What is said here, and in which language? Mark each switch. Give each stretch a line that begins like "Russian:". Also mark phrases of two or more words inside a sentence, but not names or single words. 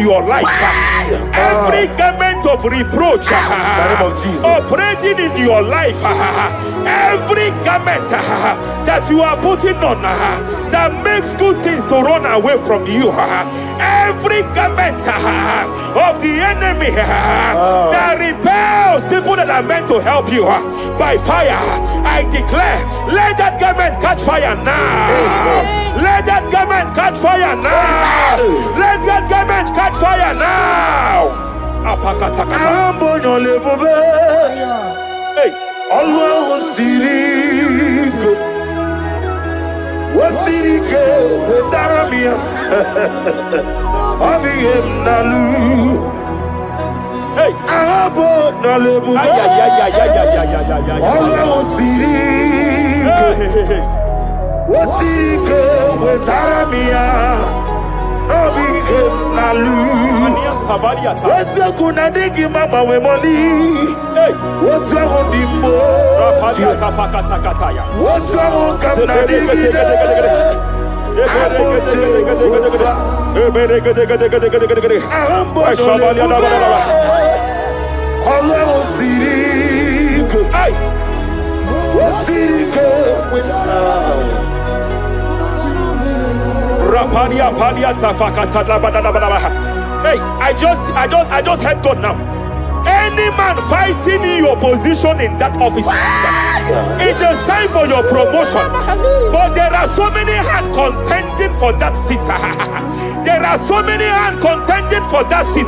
English: your life, every garment of reproach, operating in your life, every garment that you are putting on that makes good things to run away from you, every garment of the enemy that repels people that are meant to help you by fire, I declare, let that garment catch fire now. Let that garment catch fire now. Let that garment catch fire now. Hey, Allah Sirike, Wasirike, Zaramia, Abiyem Nalu. Hey, Abo Nalebu, Allah Sirike. Wasike wetaramia Obike nalu Wese kuna digi mama we moli Wotwa hodimbo Rafalia kapakata kataya Wotwa hokamna digi Allah Wasirike Wasirike wetaramia Rapadia Padia Tafakata. Hey, I just heard God now. Any man fighting in your position in that office, it is time for your promotion. But there are so many hands contending for that seat. There are so many hands contending for that seat.